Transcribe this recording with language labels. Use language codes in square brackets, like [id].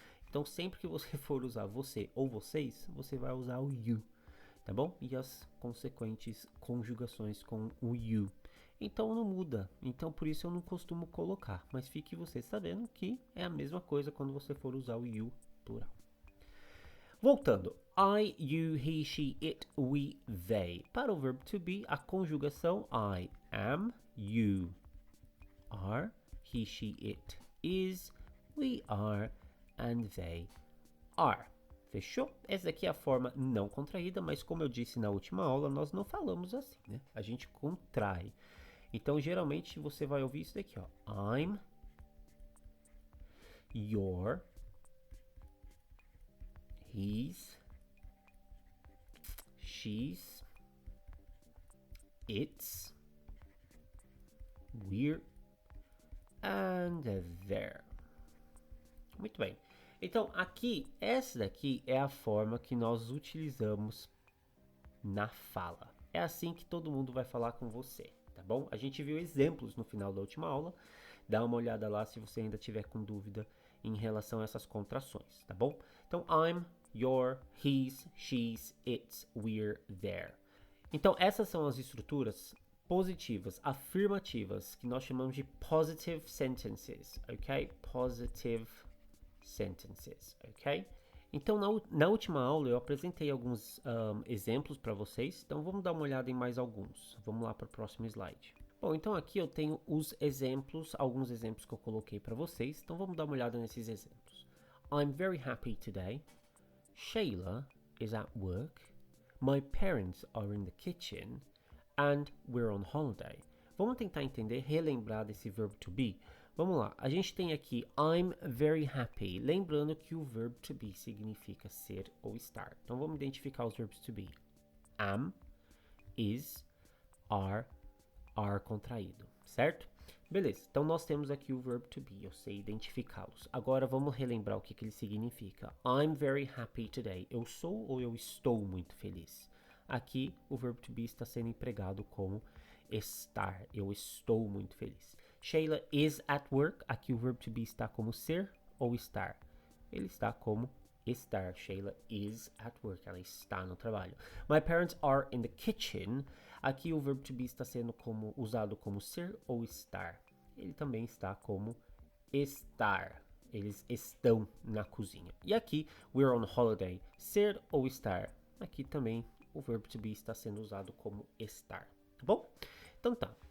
[pt] Então sempre que você for usar você ou vocês, você vai usar o you, tá bom? E as consequentes conjugações com o you. Então não muda, então por isso eu não costumo colocar, mas fique você sabendo que é a mesma coisa quando você for usar o you plural. Voltando, [en] I, you, he, she, it, we, they. [pt] Para o verbo to be, a conjugação [en] I am, you are, he, she, it is, we are, and they are. [pt] Fechou? Essa aqui é a forma não contraída, mas como eu disse na última aula, nós não falamos assim, né? A gente contrai. Então, geralmente, você vai ouvir isso daqui, ó. [en] I'm, your, he's, she's, it's, we're, and there. [pt] Muito bem. Então, aqui, essa daqui é a forma que nós utilizamos na fala. É assim que todo mundo vai falar com você, tá bom? A gente viu exemplos no final da última aula. Dá uma olhada lá se você ainda tiver com dúvida em relação a essas contrações, tá bom? Então, [en] I'm, your, he's, she's, it's, we're, there. [pt] Então, essas são as estruturas positivas, afirmativas, que nós chamamos de positive sentences, ok? [en] Positive sentences, ok? [pt] Então, na última aula eu apresentei alguns exemplos para vocês, então vamos dar uma olhada em mais alguns. Vamos lá para o próximo slide. Bom, então aqui eu tenho os exemplos, alguns exemplos que eu coloquei para vocês, então vamos dar uma olhada nesses exemplos. [en] I'm very happy today. Shayla is at work. My parents are in the kitchen. And we're on holiday. [pt] Vamos tentar entender, relembrar desse verbo to be. Vamos lá, a gente tem aqui [en] I'm very happy. [pt] Lembrando que o verbo to be significa ser ou estar. Então vamos identificar os verbos to be. Am, is, are contraído, certo? Beleza, então nós temos aqui o verbo to be, eu sei identificá-los. Agora vamos relembrar o que ele significa. [en] I'm very happy today. [pt] Eu sou ou eu estou muito feliz? Aqui o verbo to be está sendo empregado como estar. Eu estou muito feliz. [en] Shayla is at work. [pt] Aqui o verbo to be está como ser ou estar. Ele está como estar. [en] Shayla is at work. [pt] Ela está no trabalho. [en] My parents are in the kitchen. [pt] Aqui o verbo to be está sendo usado como ser ou estar. Ele também está como estar. Eles estão na cozinha. E aqui, we're on holiday. Ser ou estar. Aqui também o verbo to be está sendo usado como estar. Tá bom? Então tá.